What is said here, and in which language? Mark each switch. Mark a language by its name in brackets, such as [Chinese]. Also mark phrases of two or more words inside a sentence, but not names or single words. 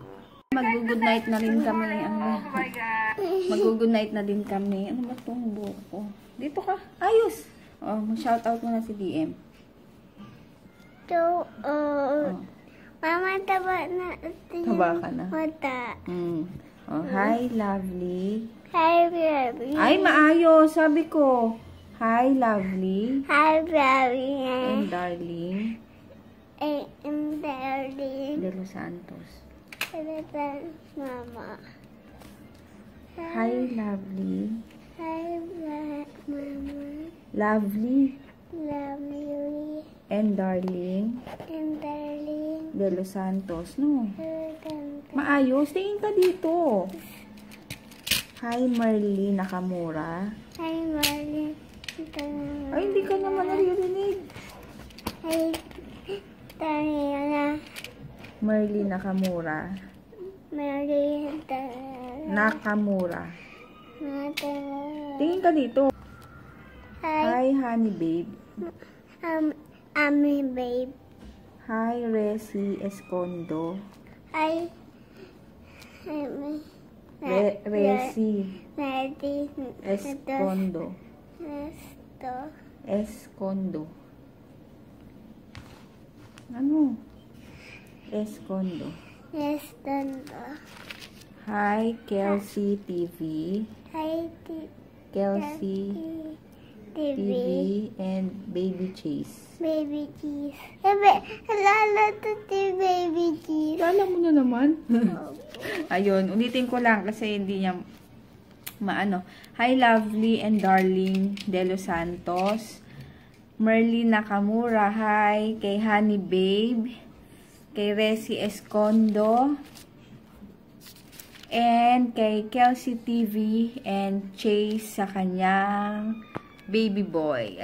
[Filipino] Mag-good night na rin kami. Mag-good night na din kami. Ano ba itong buhok ko? Dito ka. Ayos! Oh, mag-shoutout muna si DM. So, Mama, taba na. Taba ka na? Mata. [English] Oh, hi, lovely. Hi, baby. [Filipino] Ay, maayos. Sabi ko. [English] Hi, lovely. Hi, baby. And darling. I'm darling. De Los Santos. Mama. Hi, lovely. Hi, Mama. Lovely. Love you. And darling. And darling. [Filipino] De Los Santos. No. Maayos. Tingin ka dito. [English] Hi, Merly Nakamura. Hi, Marley. [Filipino] Ay, hindi ka naman naririnig. [English] Hi, Diana. Merly Nakamura. Mary, Nakamura. [Filipino] Mata. Tingin ka dito. [English] Hi, Hi, honey babe. Ami, babe. Hi, Resi Escondo. Hi, Ami. Resi Ready. Escondo. Esto. [Filipino] Escondo. Ano? [English] Escondo. Esto. Hi, Kelsey TV. Hi, Kelsey TV. TV and Baby Chase. [Filipino] Baby cheese. Lala to si baby cheese. Kala mo na naman. Ayun, ulitin ko lang kasi hindi niya maano. [English] Hi, lovely and darling De Los Santos. [Filipino] Merly Nakamura. Hi. Kay Honey Babe. Kay Resi Escondo. And kay Kelsey TV and Chase sa kanyang [English] baby boy.